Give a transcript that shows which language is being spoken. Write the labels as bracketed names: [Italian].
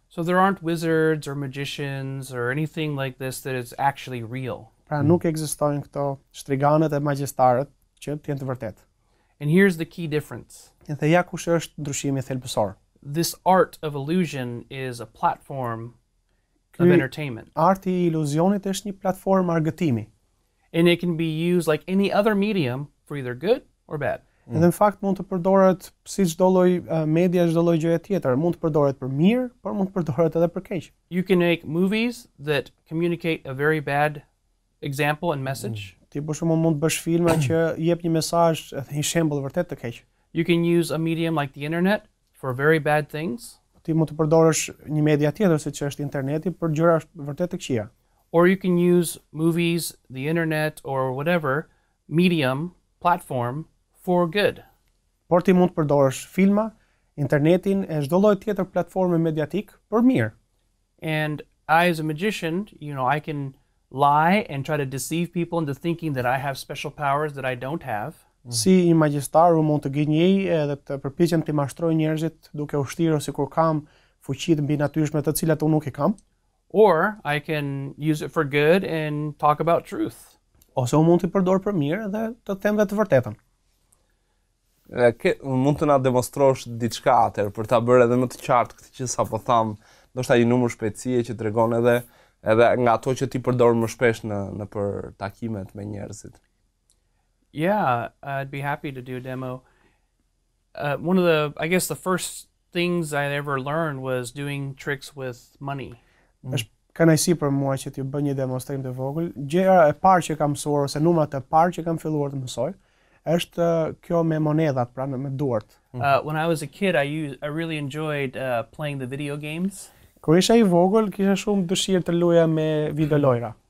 [English] So there aren't wizards or magicians or anything like this that is actually real. [Albanian] Pra nuk ekzistojnë këto shtriganët e magjistarët që të jenë të vërtet. [English] And here's the key difference. [Albanian] Dhe ja kush është ndryshimi thelbësor. [English] This art of illusion is a platform of entertainment. [Albanian] Arti I iluzionit është një platformë argëtimi. [English] And it can be used like any other medium for either good or bad. [Albanian] Edhe në fakt mund të përdoret si çdo lloj media, çdo lloj gjëje tjetër, mund të përdoret për mirë, por mund të përdoret edhe për keq. [English] You can make movies that communicate a very bad example and message. [Albanian] Ti për shembull mund të bësh filma që jep një mesazh, një shembull vërtet të keq. [English] You can use a medium like the internet for very bad things. [Albanian] Ti mund të përdorësh një media tjetër siç është interneti për gjëra vërtet të këqija. [English] Or you can use movies, the internet or whatever medium, platform for good. [Albanian] Por ti mund të përdorësh filma, internetin e çdo lloj tjetër platforme mediatik për mirë. [English] And I as a magician, I can lie and try to deceive people into thinking that I have special powers that I don't have. [Albanian] Si një magjistar unë mund të gënjej edhe të përpiqem të mashtroj njerëzit duke u shtirë sikur kam fuqitë mbi natyrshme të cilat unë nuk I kam. [English] Or I can use it for good and talk about truth. [Albanian] Ose unë mund t'i përdor për mirë dhe të them dhe të vërtetën. Mund të na demonstrosh diçka atëherë për ta bërë edhe më të qartë këtë që sapo tham, ndoshta një numër shpejtësie që tregon edhe nga ato që ti përdor më shpesh në për takimet me njerëzit. [English] Yeah, I'd be happy to do a demo. One of I guess the first things I ever learned was doing tricks with money. [Albanian] Është kënaqësi për mua që t'ju bëj një demonstrim të vogël. Gjëra e parë që kam mësuar ose numrat e parë që kam filluar të mësoj është kjo me monedhat, pra me duart. [English] When I was a kid, I really enjoyed playing the video games. [Albanian] Kur isha I vogël, kisha shumë dëshirë të luaja me videolojra.